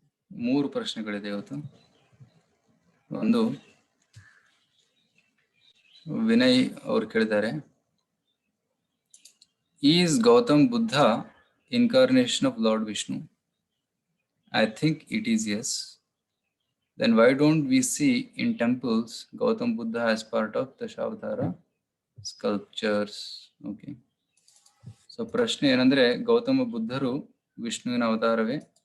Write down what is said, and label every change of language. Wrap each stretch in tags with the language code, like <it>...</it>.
<kn>3 ಪ್ರಶ್ನೆಗಳಿದೆ ಇವತ್ತು. ಒಂದು ವಿನಯ್ ಅವರು ಕೇಳಿದ್ದಾರೆ,</kn> <en>Is Gautam Buddha incarnation of lord Vishnu? I think it is yes. Then why don't we see in temples Gautam Buddha as part of Dashavatara sculptures? Okay.</en> <kn>So ಪ್ರಶ್ನೆ ಏನಂದ್ರೆ, ಗೌತಮ ಬುದ್ಧರು ವಿಷ್ಣುವಿನ ಅವತಾರವೇ?</kn>